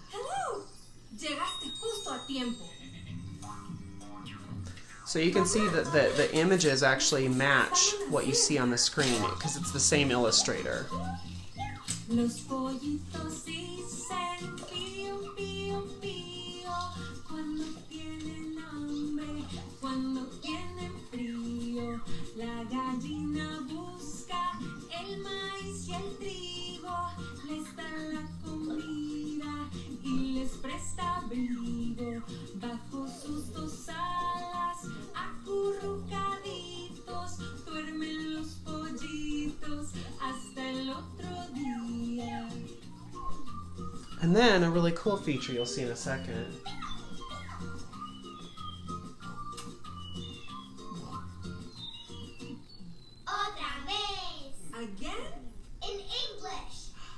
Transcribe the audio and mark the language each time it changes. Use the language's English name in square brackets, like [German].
[English] Hello! [Spanish] Llegaste justo a tiempo. [English] So you can see that the images actually match what you see on the screen because it's the same illustrator. [Spanish] Los pollitos dicen pío, pío, pío, cuando tienen hambre, cuando tienen frío. La gallina busca el maíz y el trigo, les da la comida y les presta abrigo. Bajo sus dos alas, acurrucaditos, duermen los pollitos hasta el otro día. [English] And then a really cool feature you'll see in a second. [Spanish] Otra vez. [English] Again? In English.